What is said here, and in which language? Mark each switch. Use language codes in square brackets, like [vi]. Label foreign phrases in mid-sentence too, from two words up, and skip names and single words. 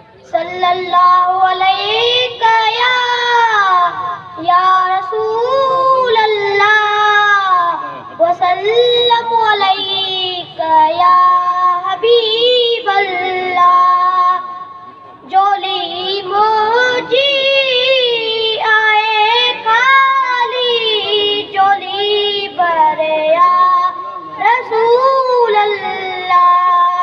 [ar] صلى الله عليك يا رسول الله وسلم عليك يا حبيب الله. [pa] جھولی موجی آئے خالی، جھولی بھریا رسول اللہ.